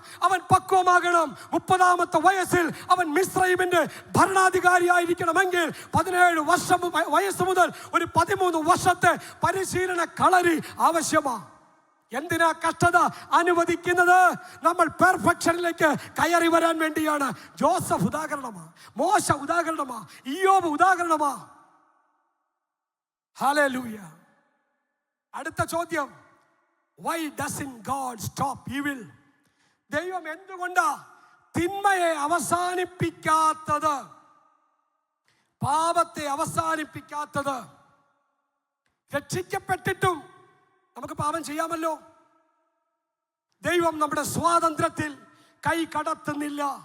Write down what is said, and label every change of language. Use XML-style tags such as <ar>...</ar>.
<ml>അവൻ പക്വമാകണം. 30 വയസ്സിൽ അവൻ മിസ്രൈമിന്റെ ഭരണാധികാരി ആയിരിക്കണമെങ്കിൽ 17 വയസ്സ് മുതൽ ഒരു 13 വർഷത്തെ പരിശീലന കളരി ആവശ്യമാണ്. എന്തിനാ കഷ്ടത അനുവദിക്കുന്നത്? നമ്മൾ പെർഫെക്ഷനിലേക്ക് കയറി വരാൻ വേണ്ടിയാണ്. ജോസഫ് ഉദാഹരണമാ, മോശ ഉദാഹരണമാ, ഇയ്യോബ് ഉദാഹരണമാ. ഹല്ലേലൂയ. അടുത്ത ചോദ്യം,</ml> <en>why doesn't God stop evil?</en> <ml>ദൈവം എന്തുകൊണ്ടാ തിന്മയെ അവസാനിപ്പിക്കാത്തത്, പാപത്തെ അവസാനിപ്പിക്കാത്തത്? രക്ഷിക്കപ്പെട്ടിട്ടും നമുക്ക് പാപം ചെയ്യാമല്ലോ. ദൈവം നമ്മുടെ സ്വാതന്ത്ര്യത്തിൽ കൈ കടത്തുന്നില്ല.</ml>